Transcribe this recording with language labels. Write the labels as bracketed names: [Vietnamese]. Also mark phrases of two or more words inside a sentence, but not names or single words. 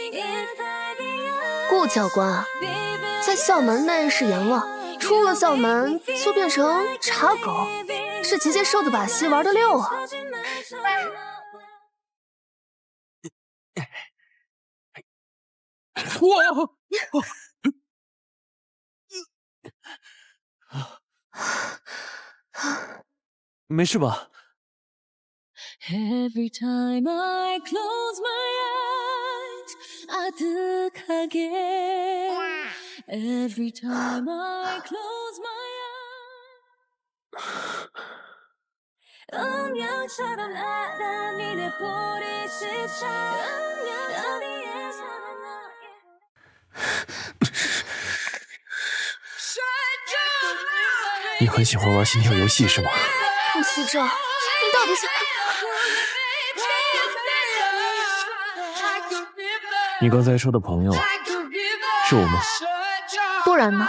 [Chinese] 顾教官，在校门内是阎王，出了校门就变成茶狗，是姐姐收的把戏，玩得溜啊！没事吧 [English] ？Every time I close my eyes, 아득하게. Every time I close my eyes, [Korean] 운명처럼 나란히 내 볼이 스쳐. 어디에서나 너의 [Chinese] 你很喜欢玩心跳游戏是吗？顾惜舟，你到底想？你刚才说的朋友是我吗？不然呢？